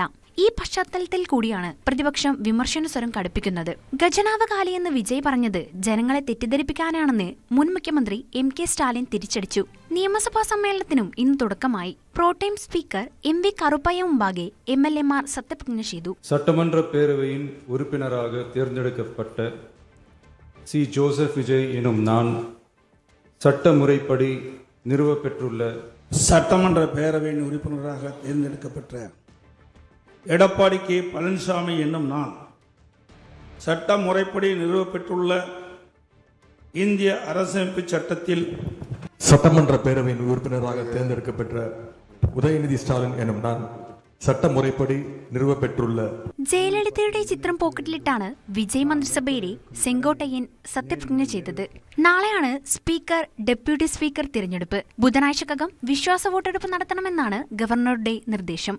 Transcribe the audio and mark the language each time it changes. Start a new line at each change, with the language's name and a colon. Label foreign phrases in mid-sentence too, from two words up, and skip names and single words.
Malayalam: ഈ പശ്ചാത്തലത്തിൽ കൂടിയാണ് പ്രതിപക്ഷം വിമർശന സ്വരം കടുപ്പിക്കുന്നത്. ഖജനാവ് കാലിയെന്ന് വിജയ് പറഞ്ഞത് ജനങ്ങളെ തെറ്റിദ്ധരിപ്പിക്കാനാണെന്ന് മുൻ മുഖ്യമന്ത്രി MK സ്റ്റാലിൻ തിരിച്ചടിച്ചു. നിയമസഭാ സമ്മേളനത്തിനും ഇന്ന് തുടക്കമായി. പ്രോടൈം സ്പീക്കർ MV കറുപ്പയ്യ മുമ്പാകെ MLA-മാർ സത്യപ്രതിജ്ഞ ചെയ്തു.
Tamil: சட்டமன்ற பேரவையின் உறுப்பினராக தேர்ந்தெடுக்கப்பட்ட சி. ஜோசப் விஜய் எனும் நான் சட்ட முறைப்படி நிறுவப்பெற்றுள்ள சட்டமன்ற பேரவையின் உறுப்பினராக தேர்ந்தெடுக்கப்பட்ட எடப்பாடி K. பழனிசாமி என்னும் நான் சட்ட முறைப்படி நிறுவப்பெற்றுள்ள இந்திய அரசமைப்பு சட்டத்தில் சட்டமன்ற பேரவையின் உறுப்பினராக தேர்ந்தெடுக்கப்பட்ட உதயநிதி ஸ்டாலின் எனும் நான்
Malayalam: ചട്ടമുറപ്പടി നിറുവപ്പെട്ടുള്ള ജയലളിതയുടെ ചിത്രം പോക്കറ്റിലിട്ടാണ് വിജയ് മന്ത്രിസഭയുടെ സെങ്കോട്ടയ്യൻ സത്യപ്രതിജ്ഞ ചെയ്തത്. നാളെയാണ് സ്പീക്കർ, ഡെപ്യൂട്ടി സ്പീക്കർ തിരഞ്ഞെടുപ്പ്. ബുധനാഴ്ചക്കകം വിശ്വാസ വോട്ടെടുപ്പ് നടത്തണമെന്നാണ് ഗവർണറുടെ നിർദ്ദേശം.